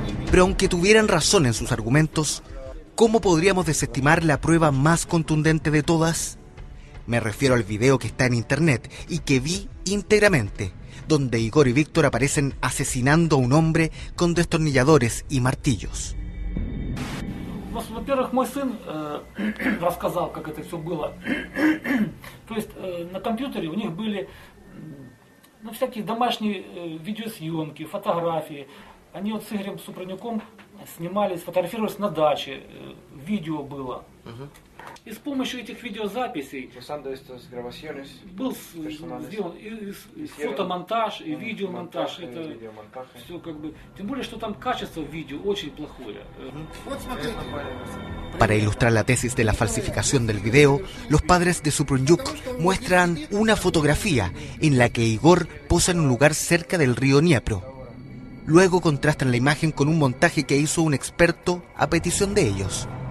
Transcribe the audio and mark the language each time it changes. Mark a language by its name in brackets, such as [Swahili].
[Spanish] Pero aunque tuvieran razón en sus argumentos, ¿cómo podríamos desestimar la prueba más contundente de todas? Me refiero al video que está en internet y que vi íntegramente, donde Igor y Víctor aparecen asesinando a un hombre con destornilladores y martillos. [Russian] Во-первых, мой сын рассказал, как это все было. То есть на компьютере у них были всякие домашние видеосъемки, фотографии. Они вот с Игорем Супрунюком снимались, фотографировались на даче, видео было. И с помощью этих видеозаписей был сделан и фотомонтаж, и видеомонтаж. Это все как бы... Тем более, что там качество видео очень плохое. [Spanish] Para ilustrar la tesis de la falsificación del video, los padres de Suprunjuk muestran una fotografía en la que Igor posa en un lugar cerca del río Dniepro. Luego contrastan la imagen con un montaje que hizo un experto a petición de ellos.